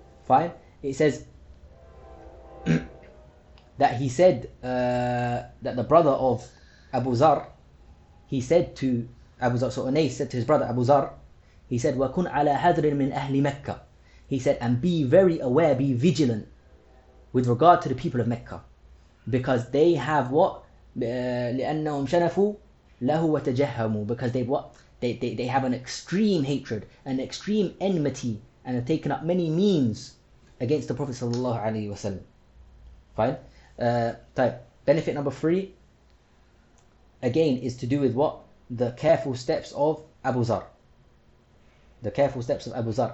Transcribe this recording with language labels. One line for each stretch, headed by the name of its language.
English: Fine, it says that he said that the brother of Abu Dharr, he said to Abu Dharr, so Unais said to his brother Abu Dharr, he said,
Arabic: وَكُنْ عَلَى حَذْرٍ مِنْ أَهْلِ مَكَّةِ.
English: He said, and be very aware, be vigilant with regard to the people of Mecca, because they have what?
Arabic: لأنهم شنفوا له وتجهموا,
English: because they what? They have an extreme hatred, an extreme enmity, and have taken up many means against the Prophet sallallahu alaihi wasallam. Fine. Benefit number 3, again, is to do with what? The careful steps of Abu Dharr. The careful steps of Abu Dharr.